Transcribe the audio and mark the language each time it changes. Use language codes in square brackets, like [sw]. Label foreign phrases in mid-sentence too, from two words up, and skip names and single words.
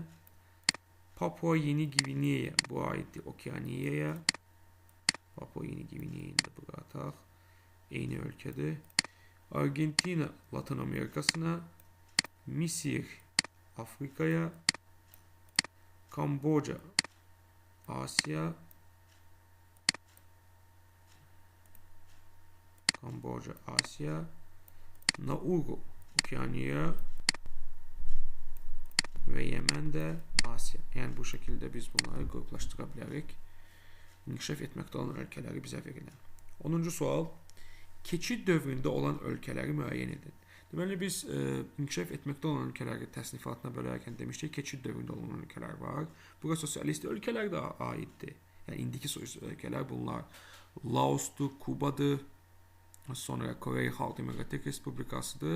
[az] Papua Yeni Gineya bu aiddir Okeaniyaya. Papua Yeni Ginea'yı da burada ataq. Eyni ölkədir. Argentina Latın Amerikasına, Misir Afrikaya, Kamboca Asya, Nauru Okeaniya ve Yemen de Asya. [tr] Yani bu şekilde biz bunları gruplaştıra bilərik. [az] İnkişaf etməkdə olan ölkələri bizə verilən. 10-cu sual, keçid dövründə olan ölkələri müəyyən edin. Deməli biz inkişaf etməkdə olan ölkələri təsnifatına bölərkən demişdik, keçid dövründə olan ölkələr var. Bura sosialist ölkələr də aiddir. Yəni indiki sosialist ölkələr bunlar Laosdur, Kubadır, sonra Kore Xalq Demokratik Respublikasıdır.